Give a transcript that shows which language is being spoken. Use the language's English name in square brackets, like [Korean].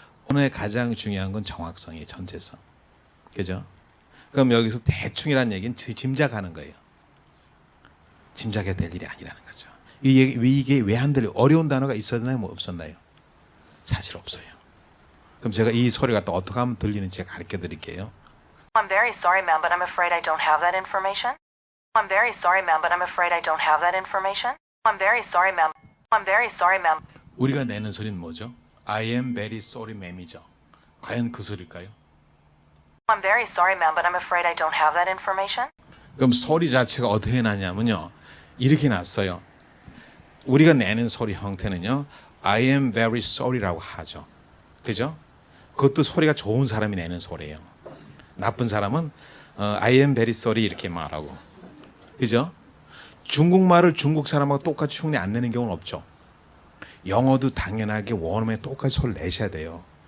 [Korean] 오늘 가장 중요한 건 정확성이에요. 전체성. 그죠? 그럼 여기서 대충이라는 얘기는 짐작하는 거예요. 짐작해야 될 일이 아니라는 거죠. 이게 왜 안 들려? 어려운 단어가 있었나요? 뭐 없었나요? 사실 없어요. 그럼 제가 이 소리가 또 어떻게 하면 들리는지 제가 가르쳐 드릴게요. [English] I'm very sorry, ma'am, but I'm afraid I don't have that information. I'm very sorry, ma'am, but I'm afraid I don't have that information. I'm very sorry, ma'am. I'm very sorry, ma'am. [Korean] 우리가 내는 소리는 뭐죠? [English] I am very sorry, ma'am이죠. [Korean] 과연 그 소리일까요? [English] I'm very sorry, ma'am, but I'm afraid I don't have that information. [Korean] 그럼 소리 자체가 어떻게 나냐면요. 이렇게 났어요. 우리가 내는 소리 형태는요. [English] I am very sorry라고 하죠. [Korean] 그죠? 그것도 소리가 좋은 사람이 내는 소리예요. 나쁜 사람은 I am very sorry 이렇게 말하고. 그죠? 중국말을 중국 사람하고 똑같이 흉내 안 내는 경우는 없죠. 영어도 당연하게 원어민에 똑같이 소리를 내셔야 돼요.